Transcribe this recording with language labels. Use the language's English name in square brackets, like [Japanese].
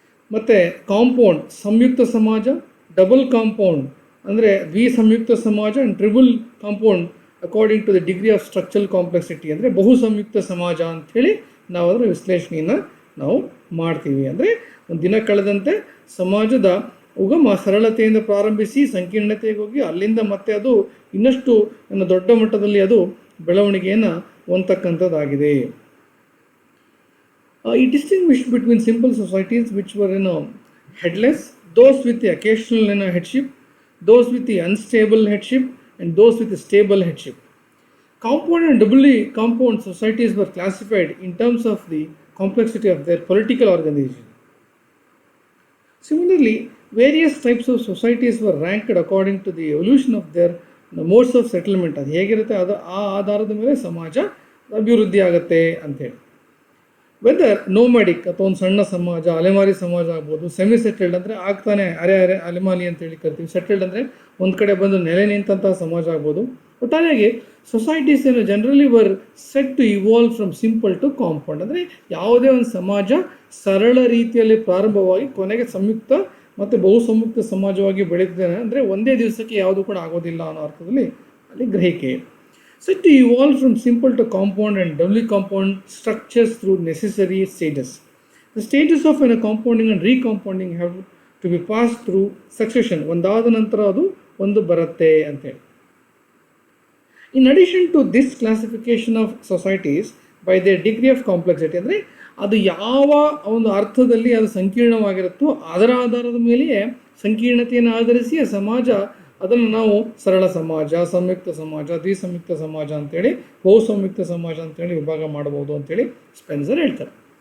[Kannada] ಮತ್ತು ಕಾಂಪೌಂಡ್ ಸಂಯುಕ್ತ ಸಮಾಜ, double compound ಅಂದರೆ ಸಂಯುಕ್ತ ಸಮಾಜ, and triple compound [English] according to the degree of structural complexity, [Kannada] ಅಂದರೆ ಬಹು ಸಂಯುಕ್ತ ಸಮಾಜ ಅಂಥೇಳಿ ನಾವು ಅದರ ವಿಶ್ಲೇಷಣೆಯನ್ನು ನಾವು ಮಾಡ್ತೀವಿ. ಅಂದರೆ ಒಂದು ದಿನ ಕಳೆದಂತೆ ಸಮಾಜದ ಉಗಮ ಸರಳತೆಯಿಂದ ಪ್ರಾರಂಭಿಸಿ ಸಂಕೀರ್ಣತೆಗೆ ಹೋಗಿ ಅಲ್ಲಿಂದ ಮತ್ತೆ ಅದು ಇನ್ನಷ್ಟು ದೊಡ್ಡ ಮಟ್ಟದಲ್ಲಿ ಅದು ಬೆಳವಣಿಗೆಯನ್ನು ಹೊಂದತಕ್ಕಂಥದ್ದಾಗಿದೆ. [English] He distinguished between simple societies which were headless, those with the occasional headship, those with the unstable headship, and those with the stable headship. Compound and doubly compound societies were classified in terms of the complexity of their political organization. Similarly, various types of societies were ranked according to the evolution of their modes of settlement. [Kannada] ಅದು ಹೇಗಿರುತ್ತೆ ಅದು ಆ ಆಧಾರದ ಮೇಲೆ ಸಮಾಜ ಅಭಿವೃದ್ಧಿ ಆಗುತ್ತೆ ಅಂಥೇಳಿ. [English] whether nomadic [Kannada] ಅಥವಾ ಒಂದು ಸಣ್ಣ ಸಮಾಜ, ಅಲೆಮಾರಿ ಸಮಾಜ ಆಗ್ಬೋದು, ಸೆಮಿ ಸೆಟಲ್ಡ್ ಅಂದರೆ ಆಗ್ತಾನೆ ಅಲೆಮಾಲಿ ಅಂತೇಳಿ ಕರಿತೀವಿ. ಸೆಟಲ್ಡ್ ಅಂದರೆ ಒಂದು ಕಡೆ ಬಂದು ನೆಲೆ ನಿಂತಹ ಸಮಾಜ ಆಗ್ಬೋದು. ಒಟ್ಟಾರೆಯಾಗಿ [English] Societies generally were set to evolve from simple to compound. [Kannada] ಅಂದರೆ ಯಾವುದೇ ಒಂದು ಸಮಾಜ ಸರಳ ರೀತಿಯಲ್ಲಿ ಪ್ರಾರಂಭವಾಗಿ ಕೊನೆಗೆ ಸಂಯುಕ್ತ ಮತ್ತು ಬಹು ಸಂಯುಕ್ತ ಸಮಾಜವಾಗಿ ಬೆಳೀತದೆ. ಅಂದರೆ ಒಂದೇ ದಿವಸಕ್ಕೆ ಯಾವುದೂ ಕೂಡ ಆಗೋದಿಲ್ಲ ಅನ್ನೋ ಅರ್ಥದಲ್ಲಿ ಅಲ್ಲಿ ಗ್ರಹಿಕೆ. [English] Set to evolve from simple to compound and doubly compound structures through necessary stages. The stages of compounding and recompounding have to be passed through succession. [Kannada] ಒಂದಾದ ನಂತರ ಅದು ಒಂದು ಬರುತ್ತೆ ಅಂತೇಳಿ. [English] In addition to this classification of societies by their degree of complexity, [Kannada] ಅಂದರೆ ಅದು ಯಾವ ಒಂದು ಅರ್ಥದಲ್ಲಿ ಅದು ಸಂಕೀರ್ಣವಾಗಿರುತ್ತೋ ಅದರ ಆಧಾರದ ಮೇಲೆಯೇ ಸಂಕೀರ್ಣತೆಯನ್ನು ಆಧರಿಸಿ ಆ ಸಮಾಜ ಅದನ್ನು ನಾವು ಸರಳ ಸಮಾಜ, ಸಂಯುಕ್ತ ಸಮಾಜ, ದ್ವಿಸಂಯುಕ್ತ ಸಮಾಜ ಅಂತೇಳಿ, ಬಹು ಸಂಯುಕ್ತ ಸಮಾಜ ಅಂತೇಳಿ ವಿಭಾಗ ಮಾಡಬಹುದು ಅಂತೇಳಿ ಸ್ಪೆನ್ಸರ್ ಹೇಳ್ತಾರೆ.